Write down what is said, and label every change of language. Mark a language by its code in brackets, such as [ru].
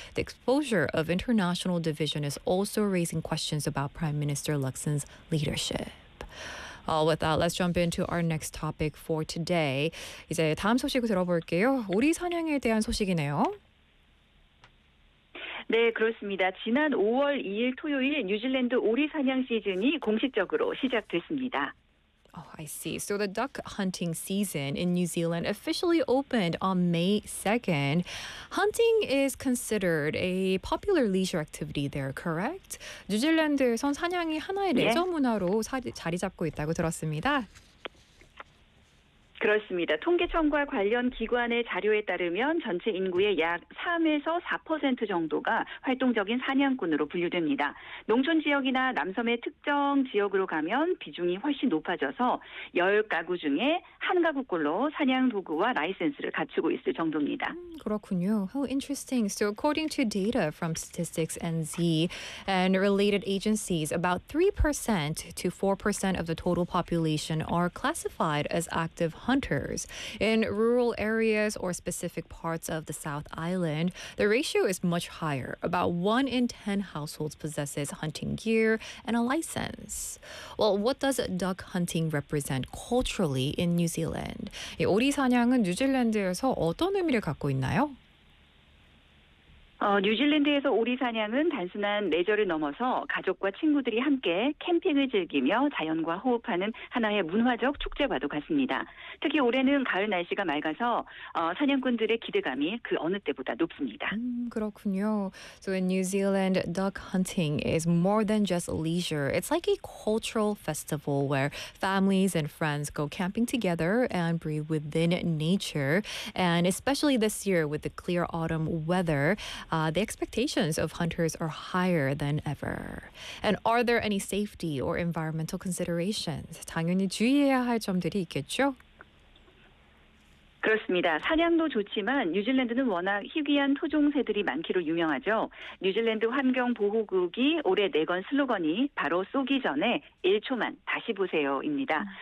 [en] The exposure of international division is also raising questions about Prime Minister Luxon's leadership. All with that, let's jump into our next topic for today. [ko] 이제 다음 소식을 들어볼게요. 오리 사냥에 대한 소식이네요. 네, 그렇습니다. 지난 5월 2일 토요일 뉴질랜드 오리 사냥 시즌이 공식적으로 시작됐습니다. [en] Oh, I see. So the duck hunting season in New Zealand officially opened on May 2nd. Hunting is considered a popular leisure activity there, correct? [ko] 뉴질랜드에선 사냥이 하나의 레저 문화로 자리 잡고 있다고 들었습니다. 그렇습니다. 통계청과 관련 기관의 자료에 따르면 전체 인구의 약 3에서 4% 정도가 활동적인 사냥꾼으로 분류됩니다. 농촌 지역이나 남섬의 특정 지역으로 가면 비중이 훨씬 높아져서 10가구 중에 한 가구꼴로 사냥 도구와 라이센스를 갖추고 있을 정도입니다. 그렇군요. [en] How interesting. So according to data from Statistics NZ and related agencies, about 3% to 4% of the total population are classified as active hunters. In rural areas or specific parts of the South Island, the ratio is much higher. About 1 in 10 households possesses hunting gear and a license. Well, what does duck hunting represent culturally in New Zealand? [ko] 이 오리 사냥은 뉴질랜드에서 어떤 의미를 갖고 있나요? 뉴질랜드에서 오리 사냥은 단순한 레저를 넘어서 가족과 친구들이 함께 캠핑을 즐기며 자연과 호흡하는 하나의 문화적 축제와도 같습니다. 특히 올해는 가을 날씨가 맑아서 사냥꾼들의 기대감이 그 어느 때보다 높습니다. 그렇군요. [en] So in New Zealand, duck hunting is more than just leisure. It's like a cultural festival where families and friends go camping together and breathe within nature. And especially this year with the clear autumn weather, the expectations of hunters are higher than ever. And are there any safety or environmental considerations? [ko] 당연히 주의해야 할 점들이 있겠죠? 그렇습니다. 사냥도 좋지만 뉴질랜드는 워낙 희귀한 토종새들이 많기로 유명하죠. 뉴질랜드 환경보호국이 올해 내건 슬로건이 바로 쏘기 전에 1초만 다시 보세요입니다.